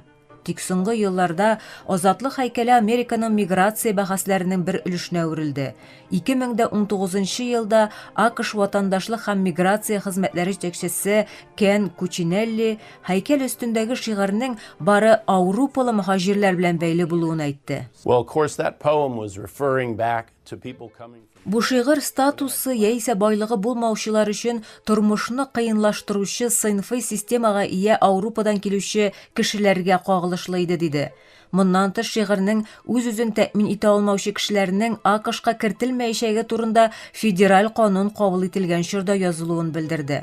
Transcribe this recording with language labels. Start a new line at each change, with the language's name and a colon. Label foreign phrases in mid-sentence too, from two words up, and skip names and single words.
Tatar: Тик соңгы елларда азатлык һәйкәле Американың миграция бәхәсләренең бер өлешенә үрелде. 2019 елда АКШ ватандашлык һәм миграция хезмәтләре җитәкчесе Кен Кучинелли һәйкәл өстендәге шигырьнең бары Аурупалы мөхаҗирләр белән бәйле булуын әйтте.
English: Well, of course, that poem was referring back to people coming.
Tatar: Бу шигырь статусы яисә байлыгы булмаучылар өчен тормышны кыенлаштыручы сыйнфый системага ия Аурупадан килүче кешеләргә кагылышлы иде диде. Моннан тыш шигырьнең үз-үзен тәэмин итә алмаучы кешеләрнең АКШка кертелмәячәге турында федераль канун кабул ителгән чорда язылуын белдерде.